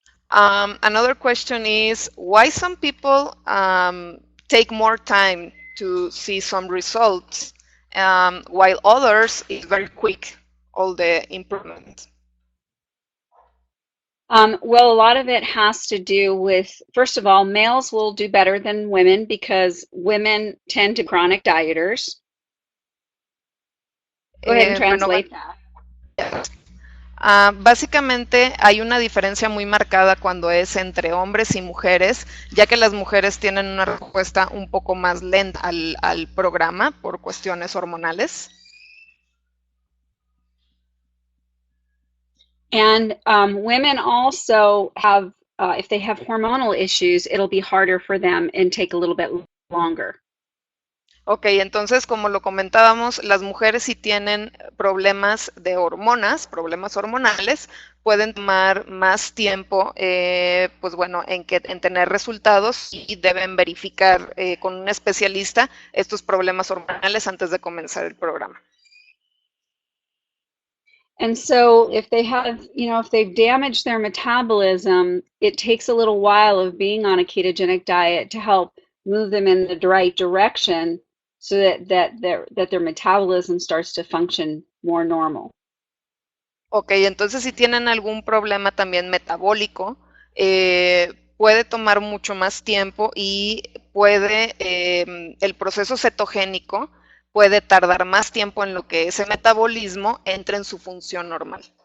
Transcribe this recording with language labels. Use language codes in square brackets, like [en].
[en] Another question is why some people take more time to see some results while others is very quick, all the improvement. Well, a lot of it has to do with, first of all, males will do better than women because women tend to chronic dieters. Go ahead and translate that. [es] Básicamente hay una diferencia muy marcada cuando es entre hombres y mujeres, ya que las mujeres tienen una respuesta un poco más lenta al programa por cuestiones hormonales. [en] And women also have, if they have hormonal issues, it'll be harder for them and take a little bit longer. [es] Ok, entonces como lo comentábamos, las mujeres si tienen problemas de hormonas, problemas hormonales, pueden tomar más tiempo, pues bueno, en tener resultados y deben verificar con un especialista estos problemas hormonales antes de comenzar el programa. [en] And so if they have, if they've damaged their metabolism, it takes a little while of being on a ketogenic diet to help move them in the right direction so that their metabolism starts to function more normal. [es] Ok, entonces si tienen algún problema también metabólico, puede tomar mucho más tiempo y puede, el proceso cetogénico puede tardar más tiempo en lo que ese metabolismo entre en su función normal.